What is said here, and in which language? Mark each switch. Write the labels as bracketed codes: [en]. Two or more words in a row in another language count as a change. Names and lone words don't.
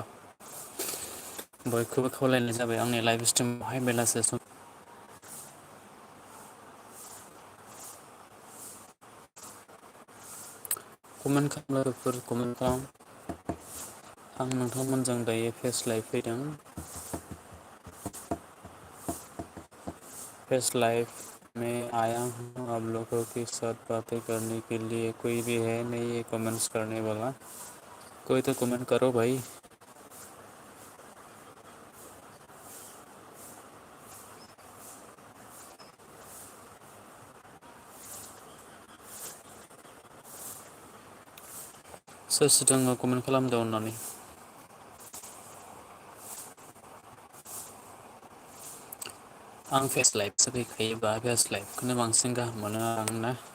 [brx] बयखौबो खावलायनाय जाबाय आंनि [en] live stream [brx] बेलासे सम कमेन्ट खालामग्राफोर कमेन्ट खालाम। आं नोंथांमोनजों दायो [en] face live [brx] फैदों। [en] face live [hi] में आया हूँ आप लोगों के साथ बातें करने के लिए। कोई भी है नहीं ये कमेंट्स करने वाला? कोई तो कमेंट करो भाई। [brx] सोर दङ कमेन्ट खालामदो अननानै। आं [en] face live [brx] फैखायोबा [en] face live [brx] बांसिन गाहाम मोनो आंना।